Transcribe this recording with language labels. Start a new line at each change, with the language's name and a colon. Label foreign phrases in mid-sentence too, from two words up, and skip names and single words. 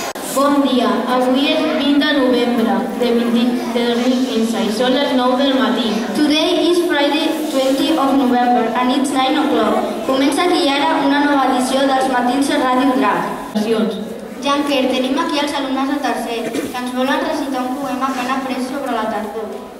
Catalan: Bon dia, avui és 20 de novembre de 2015 i són les 9 del matí.
English: Today is Friday 20 of November and it's 9 o'clock.
Catalan: Comença aquí ara una nova edició dels matins a Ràdio Drac. Janker, tenim aquí els alumnes de tercer que ens volen recitar un poema que han après sobre la tardor.